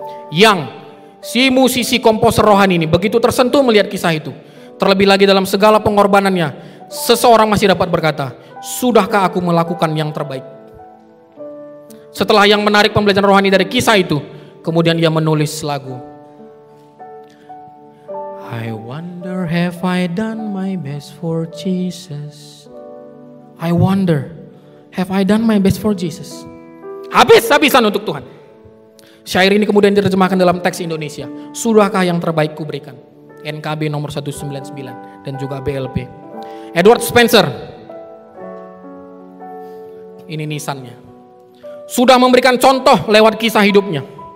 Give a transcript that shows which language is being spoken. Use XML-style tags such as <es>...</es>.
<id>Young, si musisi komposer rohani ini, begitu tersentuh melihat kisah itu. Terlebih lagi dalam segala pengorbanannya, seseorang masih dapat berkata, "Sudahkah aku melakukan yang terbaik?" Setelah yang menarik pembelajaran rohani dari kisah itu, kemudian ia menulis lagu.</id> <en>I wonder have I done my best for Jesus. I wonder have I done my best for Jesus.</en> <id>Habis-habisan untuk Tuhan. Syair ini kemudian diterjemahkan dalam teks Indonesia. Sudahkah yang terbaik kuberikan? NKB nomor 199 dan juga BLP. Edward Spencer, ini nisannya, sudah memberikan contoh lewat kisah hidupnya.</id>